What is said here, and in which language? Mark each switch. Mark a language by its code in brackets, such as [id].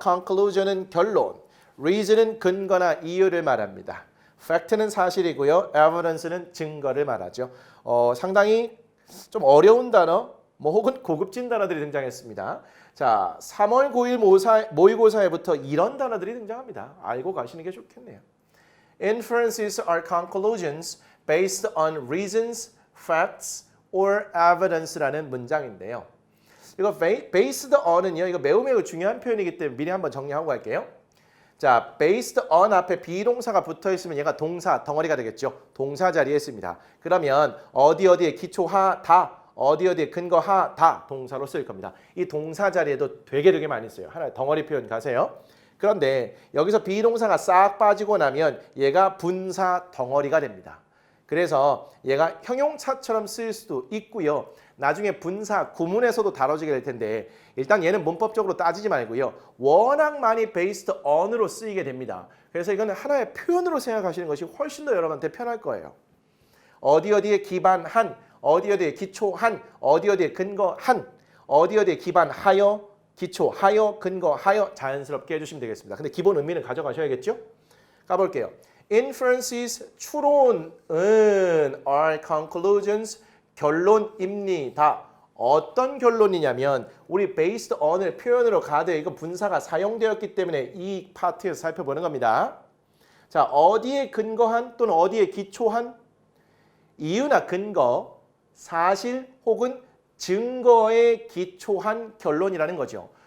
[ko] conclusion은 결론, reason은 근거나 이유를 말합니다. fact는 사실이고요. evidence는 증거를 말하죠. 상당히 좀 어려운 단어, 뭐 혹은 고급진 단어들이 등장했습니다. 자, 3월 9일 모의고사에부터 이런 단어들이 등장합니다. 알고 가시는 게 좋겠네요. [en] Inferences are conclusions based on reasons, facts, or evidence [ko] 라는 문장인데요. 이거 based on은요. 이거 매우 중요한 표현이기 때문에 미리 한번 정리하고 갈게요. 자, based on 앞에 비동사가 붙어 있으면 얘가 동사 덩어리가 되겠죠. 동사 자리에 있습니다. 그러면 어디에 기초하다, 어디에 근거하다 동사로 쓸 겁니다. 이 동사 자리에도 되게 많이 써요. 하나 덩어리 표현 가세요. 그런데 여기서 비동사가 싹 빠지고 나면 얘가 분사 덩어리가 됩니다. 그래서 얘가 형용사처럼 쓸 수도 있고요. 나중에 분사 구문에서도 다뤄지게 될 텐데 일단 얘는 문법적으로 따지지 말고요. 워낙 많이 based on으로 쓰이게 됩니다. 그래서 이거는 하나의 표현으로 생각하시는 것이 훨씬 더 여러분한테 편할 거예요. 어디에 기반한, 어디에 기초한, 어디에 근거한, 어디에 기반하여, 기초하여, 근거하여 자연스럽게 해주시면 되겠습니다. 근데 기본 의미는 가져가셔야겠죠? 가볼게요. Inferences, 추론은 [en] are conclusions, [ko] 결론입니다. 어떤 결론이냐면 우리 based on을 표현으로 가되 이거 분사가 사용되었기 때문에 이 파트에서 살펴보는 겁니다. 자, 어디에 근거한 또는 어디에 기초한 이유나 근거, 사실 혹은 증거에 기초한 결론이라는 거죠.